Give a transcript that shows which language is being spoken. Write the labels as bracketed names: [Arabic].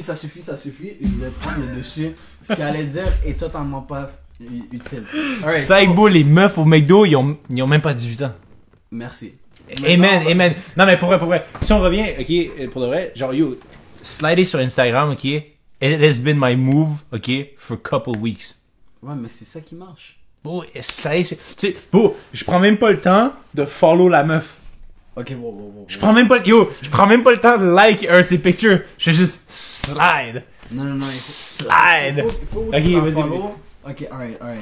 [French] Je vais prendre le dessus. Ce qu'elle allait dire est totalement pas utile. Right, les meufs au McDo, ils ont même pas 18 ans. Merci. Amen. Non, mais pour vrai. Si on revient, ok, pour de vrai, genre, yo, slidez sur Instagram, ok? [English] It has been my move, ok, for a couple weeks. [French] Ouais, mais c'est ça qui marche. Bon, ça y est, tu sais, bon, je prends même pas le temps de follow la meuf. [English] Ok, wow. [French] Je prends même pas le temps de like un de ses pictures. Je fais juste slide. Non. Slide. Il faut ok, vas-y. [English] Ok, alright.